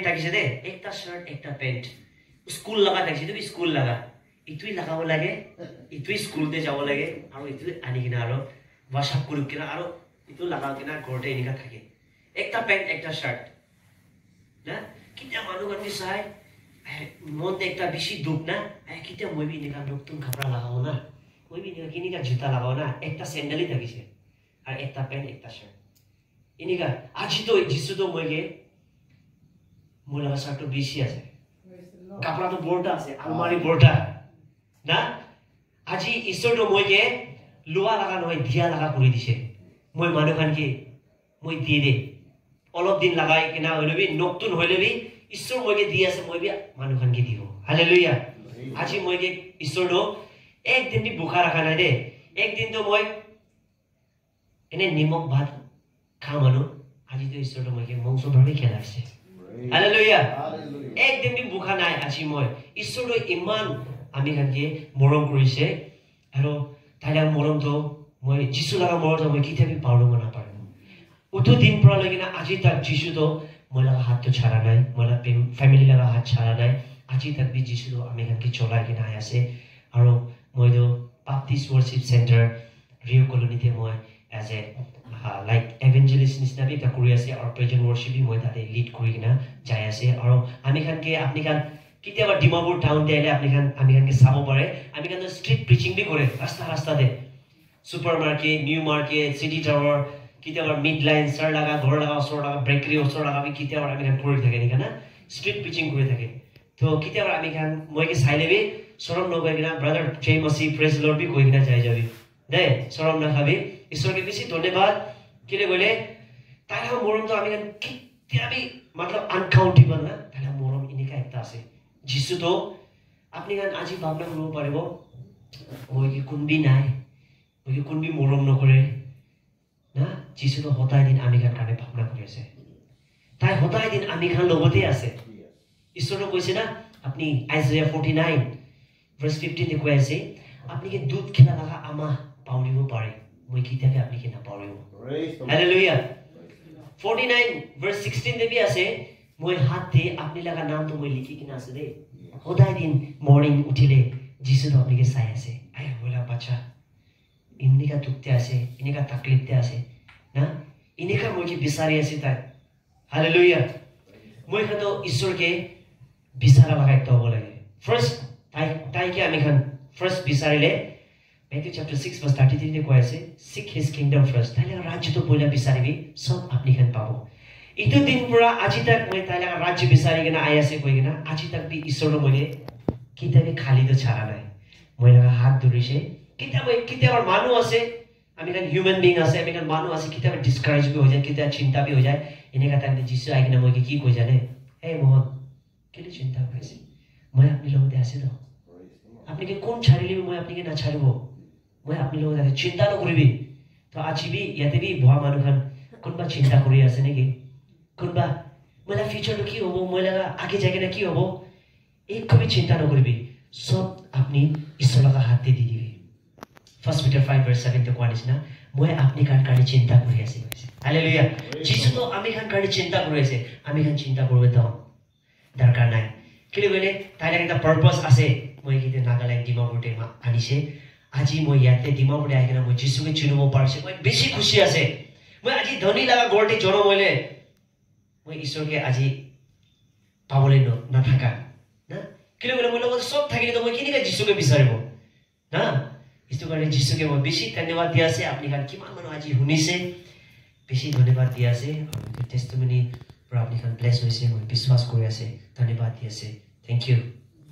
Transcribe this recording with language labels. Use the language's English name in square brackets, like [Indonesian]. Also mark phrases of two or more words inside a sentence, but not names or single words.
[Naga Pidgin] takise de ekta shirt ekta pant school laga takise to school laga itui lagabo lage itui school de jabo lage aro itui ani kina aro washap kuru kina aro itu laga kina gorte enika thake ekta pant ekta shirt na kitia manu kan ki sai mon de ekta bishi duk na kitia moi bi nika noktum kapra lagao na moi bi nika kinika juta lagao na ekta sandal hi thakise ar ekta pant ekta shirt enika aji to Jesus to moi ge mola shirt to bishi ase kapra to borta ase almari borta na aji ishor to moi ge lua laga noi dia laga kori dise moi manu kan ki moi di de olop din lagai kina hoilebi noktun hoilebi ishor moi ge di ase moi bi manu kan ki dibo hallelujah aji moi ge ishor do ek din bi bukha rakha nai de ek din to moi ene nimok bhat kha manu aji to ishor do moi ge mongso bhabe khelase hallelujah ek din bi bukha nai aji moi ishor do iman ami kan ke morom korise aro taila morom to moi Jesus laga morom to moi kitabi paulo na pare utu din pra lagina aji tak Jesus to mola hat to chhara nai mola family laga hat chhara nai aji tak bi Jesus to ami kan ke chola kina ase aro moi do Baptist Worship Center Rio Colony te moi [English] as a like evangelist [Naga Pidgin] nisna bi ta kuri ase or [English] present worship [Naga Pidgin] bi moi tate lead kuri kina jai ase aro ami kan ke apni kan kitiaba Dimapur town te ale apni kan ami kan ke sabo pare ami kan [English] street preaching [Naga Pidgin] bi kore rasta de supermarket new market city tower kitiaba midline sir laga ghor laga osor laga bakery osor laga bi kitiaba ami kan kori thake ni kana [English] street preaching [Naga Pidgin] kori thake to kitiaba ami kan moi ke saile bi sorom no gina brother jay masi [English] praise lord [Naga Pidgin] bi koi kina jai jabi de sorom na khabi ishor ke bishi dhanyabad kile gole tara morom to ami kan kitiabi matlab uncountable na tara morom inika ekta ase যিশু তো আপনি গান আজি ভাবনা করব পারিব মই কি কোনবি নাই মই কি কোনবি মরম নকরে না যিশু তো হতাই দিন আমি গান কানে ভাবনা করে আছে তাই হতাই দিন আমি গান লগতে আছে ঈশ্বর কইছে না আপনি আইজায়া 49 ভার্স 15 তে কই আছে আপনি কি দুধ খেলা লাগা আমা পাউলিব পারে মই কিতাবে আপনি কি না পাউলিব হালেলুয়া 49 ভার্স 16 তে বি আছে মই হাত দে আপনি লাগা নাম তো মই লিখি কিনা আছে দে হদাই দিন মর্নিং উঠিলে যিশু তো আপনি কে চাই আছে আই বলা বাচ্চা ইনিকা দুখতে আছে ইনিকা তাকলিফতে আছে না ইনিকা মই কি বিচাৰি আছে তাই হালেলুয়া মই খাতো ঈশ্বর কে বিচাৰা লাগাই তো লাগে ফার্স্ট তাই কি আমি খান ফার্স্ট বিচাৰিলে Matthew chapter 6 verse 33 তে কয় আছে [English] seek his kingdom first [Naga Pidgin] তাইলে রাজ্য তো পয়লা বিচাৰিবি সব আপনি খান পাবো ইটো দিন পুরা আজি তক মই তাইলে রাজ্য বিচাৰি কিনা আই আছে কই কিনা আজি তক বি ঈশ্বর মইলে কিতাবে খালি তো ছাড়া নাই মই লাগা হাত ধরিছে কিতাবে মানুষ আছে আমি খান [English] human being [Naga Pidgin] আছে আমি খান মানুষ আছে কিতাবে ডিসকারেজ বি হৈ যায় কিতাবে চিন্তা বি হৈ যায় এনেকা টাইমে যিশু আই কিনা মই কি কই জানে এই মোহন কেলে চিন্তা কৰিছে মই আপনি লগতে আছে তো আপনি কি কোন ছাড়িলে মই আপনি কি না ছাড়ব মই আপনি লগতে আছে চিন্তা নকৰিবি তো আজি বি ইয়াতে বি ভা মানুহ খান কোনবা চিন্তা কৰি আছে নেকি কোনবা মইলা ফিউচারটো কি হবো মইলা আগে যাই না কি হবো এই কবি চিন্তা নকৰিবি সব আপনি ঈশ্বর লগা হাত দি দিবি 1 Peter 5 verse 7 তে কোৱা নিচিনা মই আপনি কান কাৰি চিন্তা কৰি আছে হালেলুয়া যিশু তো আমি কান কাৰি চিন্তা কৰি আছে আমি কান চিন্তা কৰিব তো দৰকাৰ নাই কিলে গলে তাইলা এটা পারপাস আছে মই কিতে নাগালেণ্ড ডিমাপুৰতে আনিছে আজি মই ইয়াতে ডিমাপুৰতে আহি কিনা মই যিশুকে চিনিব পাৰিছে মই বেছি খুশি আছে মই আজি ধনী লাগা গৰতে জন্ম হইলে মই ঈশ্বরকে আজি পাবলে না থাকা না কিলে গলে মই লগত সব থাকিলে তো মই কিনিকা যিশুকে বিচাৰিব না ইটো কাৰণে যিশুকে মই বেছি ধন্যবাদ দি আছে আপনি কান কিমান মানুহ আজি শুনিছে বেছি ধন্যবাদ দি আছে আৰু টেস্টিমনি পৰা আপনি কান ব্লেস হৈছে মই বিশ্বাস কৰি আছে ধন্যবাদ দি আছে [English] thank you